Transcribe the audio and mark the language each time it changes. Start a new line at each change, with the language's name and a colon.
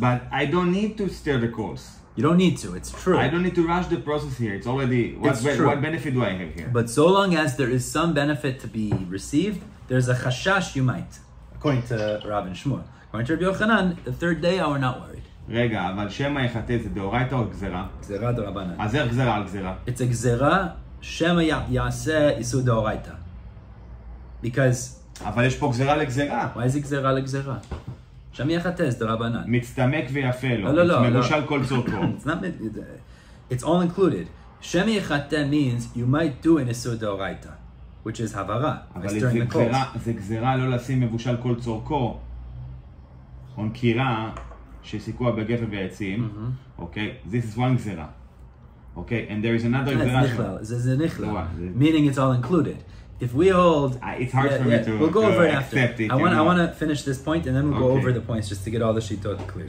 English: But I don't need to stir the coals. You don't need to, it's true. I don't need to rush the process here. It's already, what benefit do I have here? But so long as there is some benefit to be received, there's a chashash you might, according to Rav and Shmuel. According to Rabbi Yochanan, the third day, we're not worried.
Hebrew: רגע, אבל שמא יחטא זה דאורייתא או גזרה? גזרה דרבנן. אז איך גזרה על גזרה?
English: It's a
Hebrew: גזרה, שמא יעשה איסור דאורייתא.
English: Because...
Hebrew: אבל יש פה גזרה לגזרה.
English: Why is it
Hebrew: גזרה לגזרה? שמא יחטא זה דרבנן. מצטמק ויפה לו. לא. מבושל כל צורכו.
English: It's all included.
Hebrew: שמא יחטא
English: means you might do an
Hebrew: איסור דאורייתא,
English: which is הברה.
Hebrew: אבל זה גזרה לא לשים מבושל כל צורכו.
English: on
Hebrew: קירה שסיכוע בגפן ועצים,
English: okay, this is one
Hebrew: גזרה.
English: Okay, and there is another גזרה.
Hebrew: זה נכלל,
English: meaning it's all included. If we hold, it's hard for me to we'll go over it after. Accept it. I want to finish this point and then we'll go over the points just to get all the shitot clear.